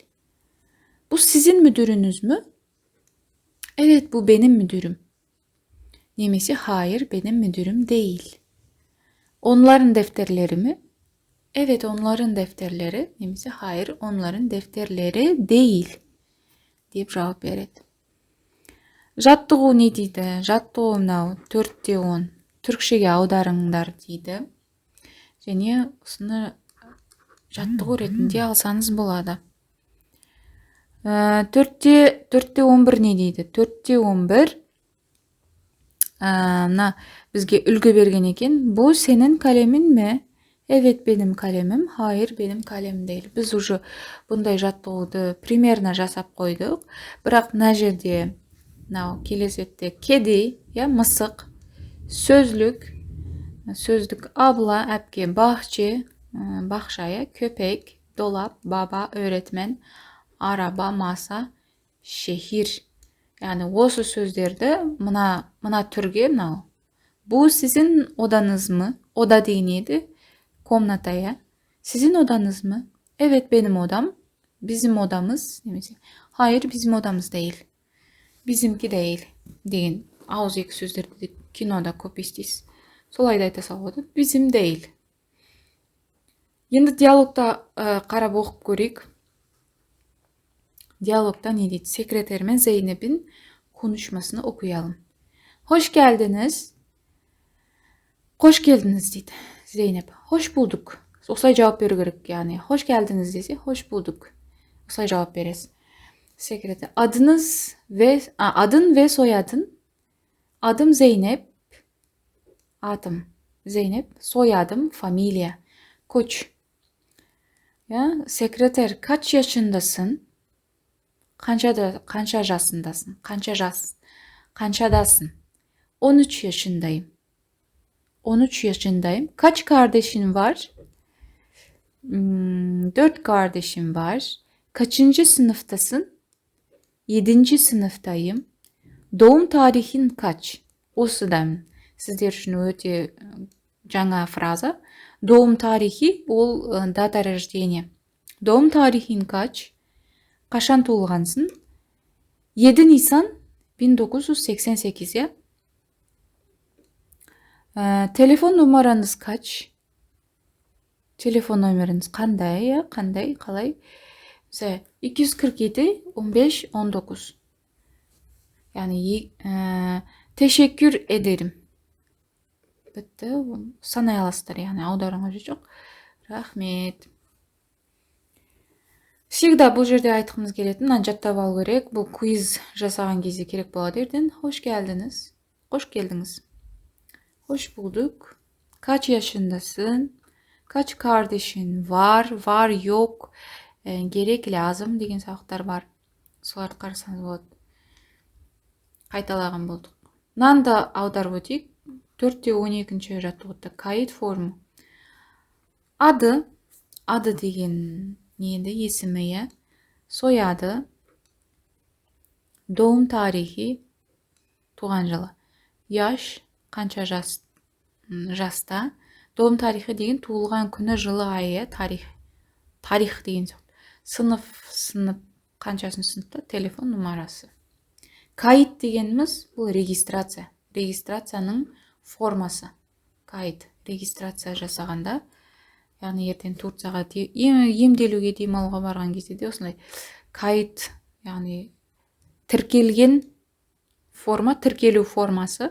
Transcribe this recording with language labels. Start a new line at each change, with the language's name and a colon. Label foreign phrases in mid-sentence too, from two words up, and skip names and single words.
Turkish: Bu sizin müdürünüz mü? Evet, bu benim müdürüm. Nemesi hayır, benim müdürüm değil. Onların defterleri mi? Evet, onların defterleri. Nemesi hayır, onların defterleri değil. Deyip cevap
Kazakh: berеді. Жаттығу не дейді? Жаттығу мынау 4-10. Түркшеге аударыңдар дейді. Және осыны жаттығу ретінде алсаңыз болады. 4-те 11 не дейді? 4-те 11 мына бізге үлгі берген екен.
Turkish: Bu senin kalemin mi? Evet, benim kalemim. Hayır, benim kalem değil.
Kazakh: Біз уже бұндай жаттығуды примерно жасап қойдық. Бірақ мына жерде мынау келесі бетте кеди, мысық, сөздік abla, әпке,
Turkish: bahçe, бақша, köpek, dolap, baba, öğretmen, araba, masa, şehir.
Kazakh: Yani осы сөздерді мына түрге мынау.
Turkish: Bu sizin odanız mı? Oda
Kazakh: деген еді.
Turkish: Komnata ya. Sizin odanız mı? Evet, benim odam. Bizim odamız. Hayır, bizim odamız değil. Bizimki değil.
Kazakh: Деген ауызекі сөздерді де кинода көп естисіз. Солай да айта салуға.
Turkish: Bizim değil.
Kazakh: Енді диалогта қарап оқып көрейік.
Turkish: Diyalogda ne dedi? Sekreterime Zeynep'in konuşmasını okuyalım. Hoş geldiniz. Hoş geldiniz dedi Zeynep. Hoş bulduk.
Kazakh: Осылай жауап беру керек.
Turkish: Yani hoş geldiniz dese hoş bulduk.
Kazakh: Осылай жауап бересіз.
Turkish: Sekreter. Adın ve soyadın. Adım Zeynep. Adım Zeynep. Soyadım Familia. Koç. Ya, sekreter kaç yaşındasın?
Kazakh: Kança жасындasın? Kançadasın?
Turkish: 13 yaşındayım. 13 yaşındayım. Kaç kardeşin var? 4 kardeşim var. Kaçıncı sınıftasın? 7. sınıftayım. Doğum tarihin kaç?
Kazakh: Осыдан сіздер үшін өте жаңа фраза.
Turkish: Doğum tarihi
Kazakh: ол
Russian: дата рождения.
Turkish: Doğum tarihin kaç?
Kazakh: Қашан туылғансың?
Turkish: 7 Nisan 1988 ya. Telefon numaranız kaç? Telefon numaranız
Kazakh: қандай ya? Қалай?
Turkish: Mesela 247 15 19. Yani teşekkür ederim.
Kazakh: Bitti. Sanay alasыздар, yani аударыңа жоқ. Рахмет. Всегда бұл жерде айтқымыз келетін, мынаны жаттап алу керек. Бұл квиз жасаған кезде керек болады ертең.
Turkish: Hoş geldiniz. Hoş geldiniz. Hoş bulduk. Kaç yaşındasın? Kaç kardeşin var? Var, yok. Gerek, lazım
Kazakh: деген сабақтар бар. Соларды қарасаңыз болады. Қайталаған болдық. Мынаны да аударып өтейік. 4-те 12-ші жаттығуда кайыт форму. Adı деген neydi? Есімі ya.
Turkish: Soyadı. Doğum tarihi.
Kazakh: Туған жылы. Yaş. Қанша жаста.
Turkish: Doğum tarihi
Kazakh: деген туылған күні, жылы, айы, тарих деген сөз. Сынып, қаншасыншы сыныпта, телефон нумарасы. Кайыт дегеніміз бұл регистрация. Регистрацияның формасы. Кайыт. Регистрация жасағанда, яғни ертең Турцияға емделуге, демалуға барған кезде де осындай кайыт, яғни тіркелген форма, тіркелу формасы.